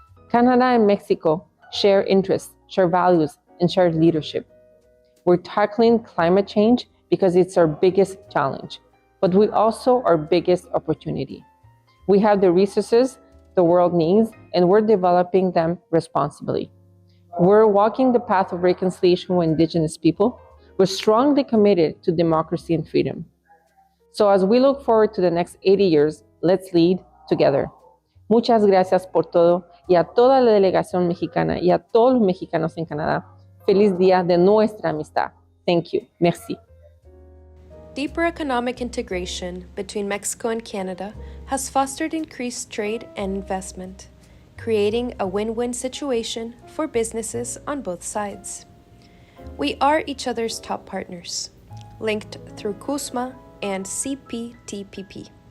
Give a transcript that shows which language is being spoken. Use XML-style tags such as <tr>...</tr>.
<en>Canada and Mexico share interests, share values, and share leadership. We're tackling climate change because it's our biggest challenge, but we also our biggest opportunity. We have the resources the world needs, and we're developing them responsibly. We're walking the path of reconciliation with Indigenous people. We're strongly committed to democracy and freedom. So as we look forward to the next 80 years, let's lead together.</en> <es>Muchas gracias por todo y a toda la delegación mexicana y a todos los mexicanos en Canadá. Feliz día de nuestra amistad.</es> <en>Thank you. Merci. Deeper economic integration between Mexico and Canada has fostered increased trade and investment, creating a win-win situation for businesses on both sides. We are each other's top partners, linked through CUSMA and CPTPP.</en>